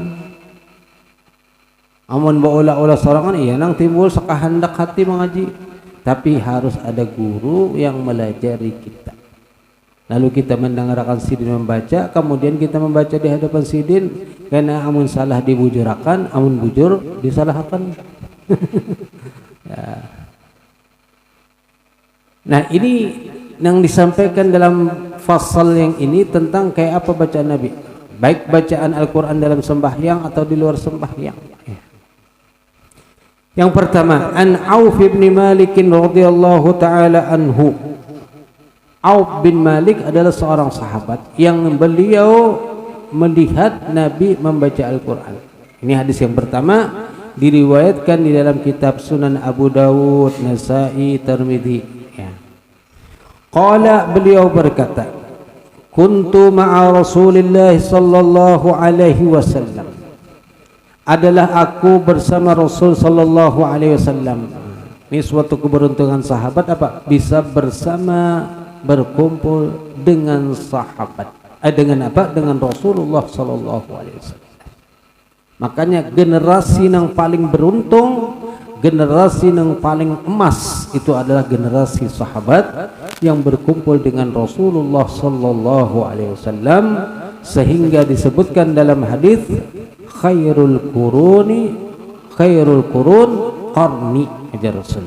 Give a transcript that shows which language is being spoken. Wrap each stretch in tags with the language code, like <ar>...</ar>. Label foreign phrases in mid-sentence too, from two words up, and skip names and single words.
<bjn>Amun baulah-ulah sorongan iya nang timbul sakahandak hati mengaji,</bjn> <id>tapi harus ada guru yang melajari kita. Lalu kita mendengarkan sidin membaca, kemudian kita membaca di hadapan sidin, karena</id> <bjn>amun salah dibujurakan, amun bujur disalahkan.</bjn> <id>Ya. Nah, ini yang disampaikan dalam fasal yang ini tentang kayak apa bacaan Nabi, baik bacaan Al-Quran dalam sembahyang atau di luar sembahyang.</id> <ar>Yang pertama, عن عوف بن مالك رضي الله تعالى عنه.</ar> <id>Auf bin Malik adalah seorang sahabat yang beliau melihat Nabi membaca Al-Quran. Ini hadis yang pertama, diriwayatkan di dalam kitab Sunan Abu Dawud, Nasa'i, Tirmidzi. Ya.</id> <ar>قال,</ar> <id>beliau berkata,</id> <ar>كنت مع رسول الله صلى الله عليه وسلم.</ar> <id>Adalah aku bersama Rasul</id> <ar>صلى الله عليه وسلم.</ar> <id>Ini suatu keberuntungan sahabat apa? Bisa bersama, berkumpul dengan sahabat. Dengan apa? Dengan Rasulullah</id> <ar>صلى الله عليه وسلم.</ar> <id>Makanya generasi yang paling beruntung, generasi yang paling emas itu adalah generasi sahabat yang berkumpul dengan Rasulullah</id> <ar>صلى الله عليه وسلم,</ar> <id>sehingga disebutkan dalam hadis</id> <ar>خير القرون قرني,</ar> <id>ajar Rasul.</id>